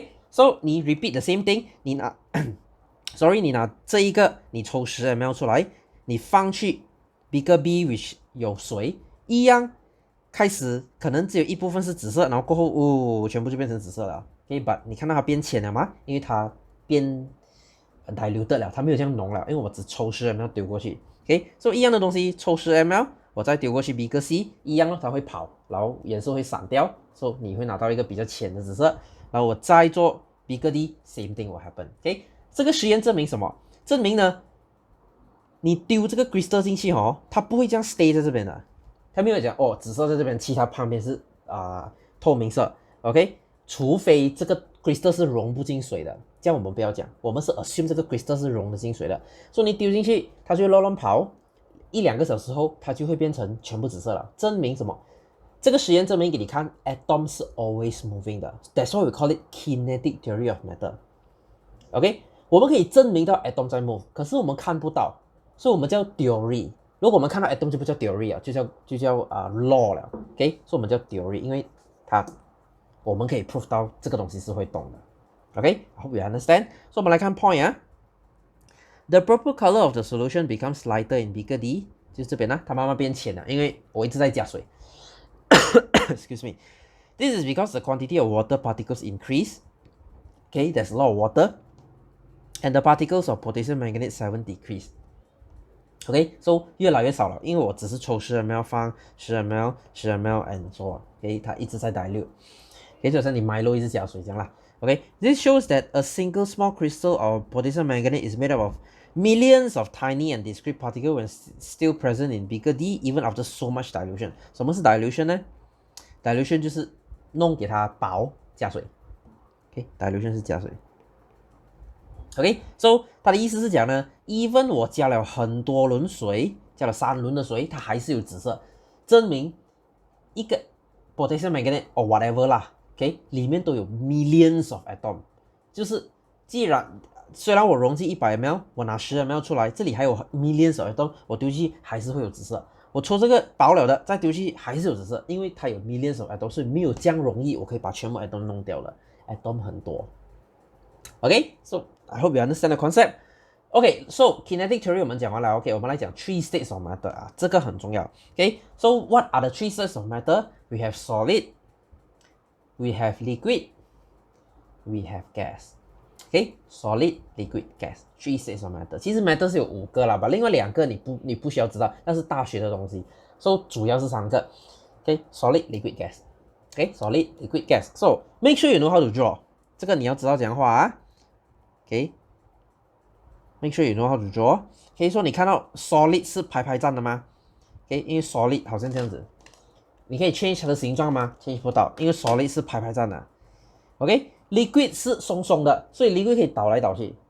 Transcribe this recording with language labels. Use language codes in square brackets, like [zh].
[zh] So 你 repeat the same thing， 你拿你拿这一个，你抽10 ml 出来，你放去 beaker B which 有水，一样开始可能只有一部分是紫色，然后过后全部就变成紫色了。 but 你看到它变浅了吗？因为它变diluted了，它没有这样浓了，因为我只抽10 ml 丢过去。所以一样的东西抽10 ml， 我再丢过去 beaker C， 一样它会跑，然后颜色会散掉，所以你会拿到一个比较浅的紫色。然后我再做 beaker D， [en] same thing will happen。 [zh] 这个实验证明什么？证明呢，你丢这个 crystal 进去它不会这样 stay 在这边的，它没有讲紫色在这边，其他旁边是透明色。除非这个 crystal 是融不进水的，这样我们不要讲，我们是 assume 这个 crystal 是融得进水的，所以你丢进去，它就会乱跑，1-2个小时后，它就会变成全部紫色了。证明什么？这个实验证明给你看 ，atom 是 always moving 的 ， [en] that's why we call it kinetic theory of matter。 [zh] 我们可以证明到 atom 在 move， 可是我们看不到，所以我们叫 theory。如果我们看到 atom 就不叫 theory 了，就叫law 了。所以我们叫 theory， 因为我们可以 prove 到这个东西是会动的。 [en] I hope you understand. So [zh] 我们来看 [en] point The purple color of the solution becomes lighter in beaker D [zh] 就是这边呢，它慢慢变浅了，因为我一直在加水。 [en] Excuse me. This is because the quantity of water particles increase. Okay, there's a lot of water, and the particles of potassium manganate 7 decrease. [zh] Okay, so 越来越少了，因为我只是抽10ml 放10ml 10ml [en] and so on. [zh] Okay, 它一直在 dilute. Okay, 就好像你 Milo 一直加水这样啦。 [en] Okay, this shows that a single small crystal of potassium manganate is made up of millions of tiny and discrete particles when still present in bigger D, even after so much dilution. [zh] 什么是 dilution 呢？dilution 就是弄给它薄加水。 Okay, dilution 是加水。 Okay, so 它的意思是讲呢 ，even 我加了很多轮水，加了3轮的水，它还是有紫色，证明一个 potassium manganate or whatever 啦 ，OK， 里面都有 millions of atom， 就是既然虽然我容积100ml， 我拿10ml 出来，这里还有 millions of atom， 我丢进去还是会有紫色。我抽这个薄了的，再丢进去还是有紫色，因为它有 millions of atom， 所以没有这样容易，我可以把全部 atom 弄掉了 ，atom 很多。 [en] Okay, so I hope you understand the concept. Okay, so kinetic theory [zh] 我们讲完了 [en] ，OK， [zh] 我们来讲 [en] 3 states of matter 啊， [zh] 这个很重要。 [en] Okay, so what are the 3 states of matter? We have solid, we have liquid, we have gas. Okay, solid, liquid, gas, 3 states of matter. [zh] 其实 matter 是有5个啦，另外2个你不需要知道，那是大学的东西。 [en] So [zh] 主要是3个。 [en] Okay, solid, liquid, gas. Okay, solid, liquid, gas. So make sure you know how to draw. [zh] 这个你要知道怎样画啊。 [en] Okay, make sure you know how to draw. [zh] 可以说你看到 solid 是排排站的吗？Okay, 因为 solid 好像这样子，你可以 change 它的形状吗？ change 不到，因为 solid 是排排站的。Okay, liquid 是松松的，所以 liquid 可以倒来倒去。